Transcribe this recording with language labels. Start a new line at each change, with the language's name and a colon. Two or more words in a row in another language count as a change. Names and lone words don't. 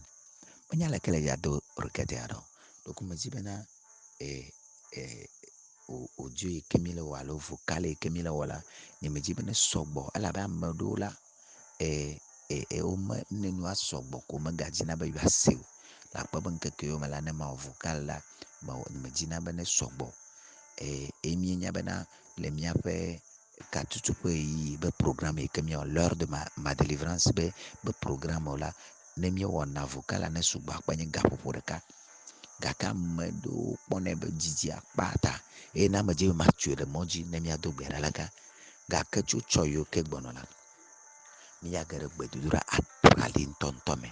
Ewe: Menya leke le yado rekete aɖo. Donc medzi bena audio yi ke mi le wɔ alo vocal yi ke mi le wɔ la, nye medzi bena sɔgbɔ elabe ame ɖewo la wome ne nua sɔgbɔ ko megadzina be yewoase o. Le akpɔ be ŋkeke yiwo me la ne mawɔ vocal la, medzina be ne sɔgbɔ. Emi nya bena le miaƒe katutuƒe yi be programme yi ke miawɔ
French: l'heure de ma délivrance
Ewe: be programme la, ne miewɔna vocal la ne sugbɔ akpa nye gaƒoƒo ɖeka, gake ame ɖewo kpɔnɛ be dzidzi akpa ta eye ne medzi be matsoe ɖe mɔ dzi ne miado gbe ɖa leka, gake tso tsɔ yiwo ke gbɔnɔ la, miage ɖe gbedodoɖa atrali ŋutɔŋutɔ me.